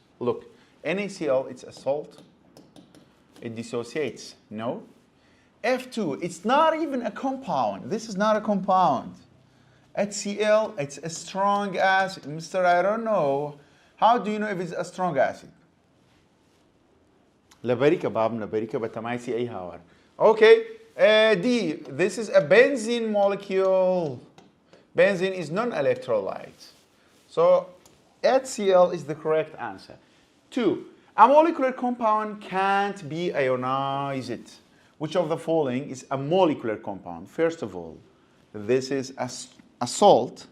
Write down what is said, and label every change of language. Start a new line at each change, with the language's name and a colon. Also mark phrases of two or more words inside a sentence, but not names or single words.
English: Look, NaCl, it's a salt. It dissociates. No. F2, it's not even a compound. This is not a compound. HCl, it's a strong acid. Mister, I don't know. How do you know if it's a strong acid? لبريكة باب لبريكة بتمايسي أي هاور. Okay. D, this is a benzene molecule. Benzene is non-electrolyte. So HCl is the correct answer. 2, a molecular compound can't be ionized. Which of the following is a molecular compound? First of all, this is a salt.